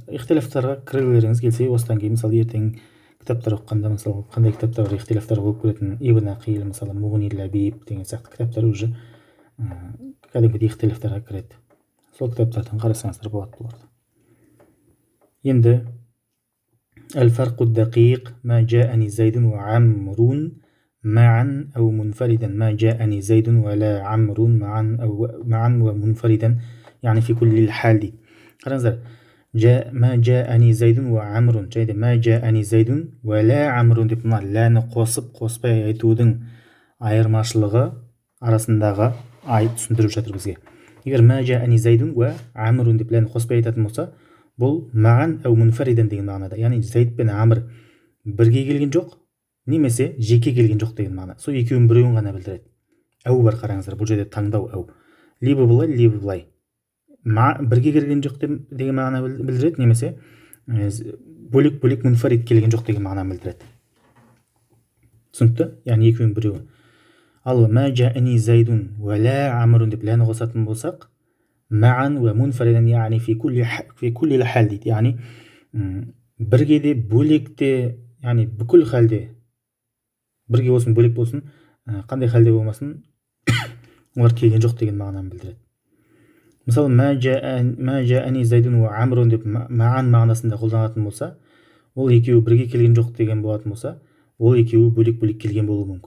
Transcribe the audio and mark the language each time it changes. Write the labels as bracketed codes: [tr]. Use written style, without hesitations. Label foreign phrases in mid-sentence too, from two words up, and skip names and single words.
[kk] Ихтилафтарға кіргілеріңіз келсе, осыдан кейін мысалы ертең кітаптар оқығанда, мысалы қандай кітаптар ихтилафтар болып көретін, Ибн Ақил, мысалы Муғни Лабиб деген сияқты кітаптар уже кәдімгідей ихтилафтарға кіреді. Сол кітаптардан қарасаңыздар болады бұларды. [ar] Енді الفرق الدقيق ما جاءني زيد وعمر معا أو منفردا. ما جاءني زيد ولا عمر معا ومنفردا، يعني في كل الحال دي. [kk] қараңыздар, [ar] ما جاءني زيد وعمر [kk] жайды [ar] ما جاءني زيد ولا عمر [kk] деп мына ләні қоспай айтудың айырмашылығы арасындағы айт түсіндіріп жатыр бізге. Егер [ar] ما جاءني زيد وعمر [kk] деп ләні қоспай айтатын болса, бұл маған [ar] أو منفردا [kk] деген мағынада, яғни Зайд пен Амр бірге келген жоқ, немесе жеке келген жоқ деген мағына. Сол екеуін біреуін ғана білдіреді. Әу бар, қараңыздар, бұл жерде таңдау әу. Либо былай, либо былай. Бірге келген жоқ деген мағына білдіреді, немесе бөлек мұнфарид келген жоқ деген мағына білдіреді. Түсінікті? Яғни екеуін біреуі. Ал [ar] ما جاءني زيد و لا عمرو [kk] деп ләні қосатын болсақ, [ar] معا ومنفردا يعني في كل الحال дейді. [kk] Яғни бірге де бөлек те, яғни бүкіл халде бірге болсын, бөлек болсын, қандай халде болмасын, олар келген жоқ деген мағынаны білдіреді. Мысалы [ar] ما جاءني زيد و عمرو [kk] деп маан мағынасында қолданатын болса, ол екеуі бірге келген жоқ деген болатын болса, ол екеуі бөлек-бөлек келген болуы мүмкін.